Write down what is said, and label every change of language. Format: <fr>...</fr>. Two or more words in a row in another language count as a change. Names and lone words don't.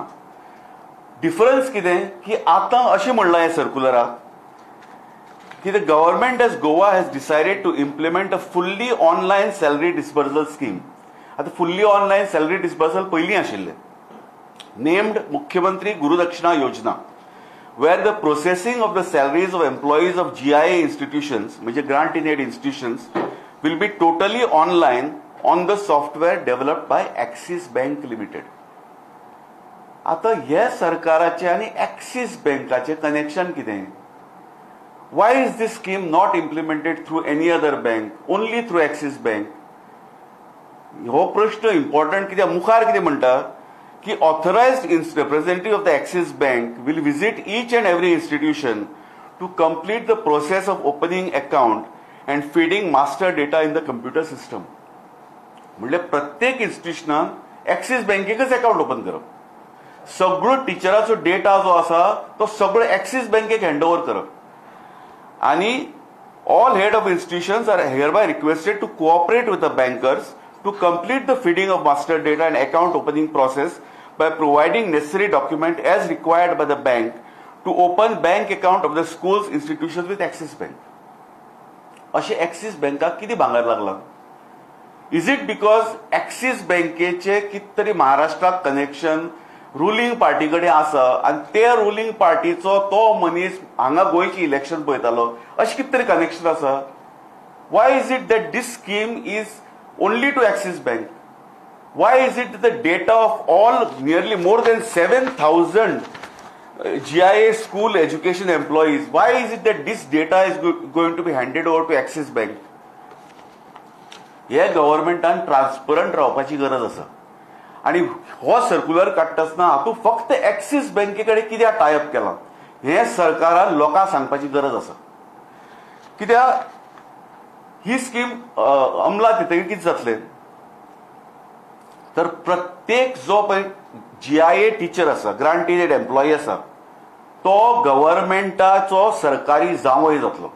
<kok>डिफरन्स कितें की आतां अशें म्हणलां हे सर्क्युलराक की</kok> <en>the government as Goa has decided to implement a fully online salary disbursal scheme.</en> <kok>आतां</kok> <en>fully online salary disbursal</en> <kok>पयलीं आशिल्लें, नेम्ड मुख्यमंत्री गुरुदक्षिणा योजना,</kok> <en>where the processing of the salaries of employees of GIA institutions, which are grant in aid institutions, will be totally online on the software developed by Axis Bank Limited.</en> <kok>आता हे सरकाराचे आणि Axis बँकाचे कनेक्शन कितें?</kok> <en>Why is this scheme not implemented through any other bank, only through Axis Bank?</en> <kok>हो प्रश्न इम्पॉर्टंट कित्याक मुखार कितें म्हणटा कि</kok> <en>authorized representative of the Axis Bank will visit each and every institution to complete the process of opening account and feeding master data in the computer system.</en> <kok>म्हणजे प्रत्येक इन्स्टिट्युशनान एक्सिस बँकेकच</kok> <en>account open</en> <kok>करप, सगळो टिचराचो डेटा जो आसा तो सगळो एक्सिस बँकेक हँडओव्हर करप आनी</kok> <en>all head of institutions are hereby requested to cooperate with the bankers to complete the feeding of master data and account opening process by providing necessary document as required by the bank to open bank account of the schools institutions with Axis Bank.</en> <kok>अशें एक्सिस बँकाक कितें भांगर लागला?</kok> <en>is it because</en> <kok>एक्सिस बँकेचे कितें तरी महाराष्ट्राक कनेक्शन</kok> <en>ruling party</en> <kok>कडेन आसा आनी ते</kok> <en>ruling party</en> <kok>तो मनीस हांगा गोंयची इलेक्शन पळयतालो, अशें कितें तरी कनेक्शन आसा?</kok> <en>Why is it that this scheme is only to Axis Bank? Why is it that the data of all nearly more than 7,000 GIA school education employees, why is it that this data is going to be handed over to Axis Bank?</en> <kok>हे गव्हर्नमेंटान ट्रान्सपरंट रावपाची गरज आसा आनी हो सर्क्युलर काडटासतना हातूंत फक्त एक्सिस बँके कडेन कित्याक टायअप केला हे सरकारान लोकांक सांगपाची गरज आसा। कित्याक ही स्कीम अंमलात येतकीर कितें जातलें तर प्रत्येक जो पळय GIA टीचर आसा,</kok> <en>grant in aid employee</en> <kok>आसा, तो गव्हर्नमेंटाचो सरकारी जावंय जातलो।</kok>